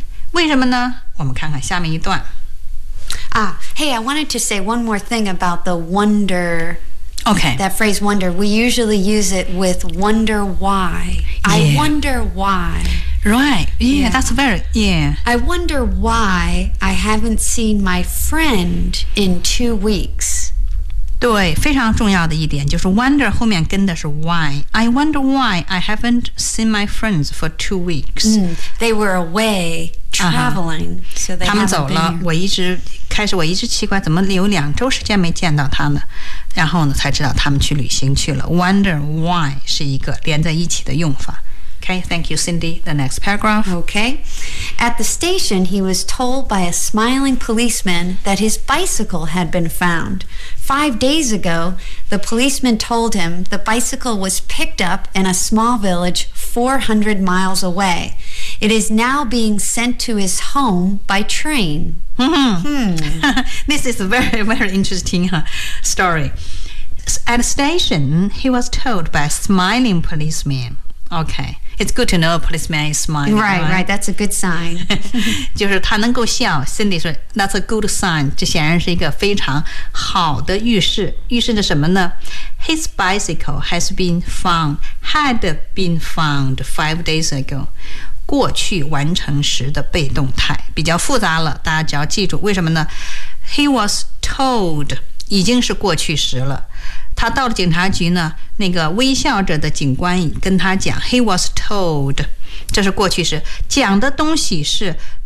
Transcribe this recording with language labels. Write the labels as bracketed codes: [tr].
[zh] 为什么呢我们看看下面一段。 [en] Ah, hey, I wanted to say one more thing about the wonder. Okay. That phrase wonder. We usually use it with wonder why.、 Yeah. I wonder why. Right, yeah, yeah, that's very, yeah. I wonder why I haven't seen my friend in 2 weeks. [zh] 对，非常重要的一点就是 wonder 后面跟的是 why. [en] I wonder why I haven't seen my friends for 2 weeks.、 Mm, they were away traveling,、so they haven't been here. [zh] 他们走了，我一直，开始我一直奇怪怎么有2周时间没见到他呢？然后呢，才知道他们去旅行去了。 [en] Wonder why [zh] 是一个连在一起的用法。 [en] Okay, thank you, Cindy. The next paragraph. Okay. At the station, he was told by a smiling policeman that his bicycle had been found. 5 days ago, the policeman told him the bicycle was picked up in a small village 400 miles away. It is now being sent to his home by train. This is a very, very interesting story. At the station, he was told by a smiling policeman. Okay. It's good to know a policeman is smiling. Right, right, right. That's a good sign. [zh] 就是他能够笑 Cindy 说 [en] That's a good sign. [zh] 这显然是一个非常好的预示。预示着什么呢 [en] His bicycle has been found, had been found 5 days ago. [zh] 过去完成时的被动态比较复杂了大家只要记住为什么呢 [en] He was told [zh] 已经是过去时了他到了警察局呢那个微笑着的警官跟他讲 He was told 这是过去式讲的东西是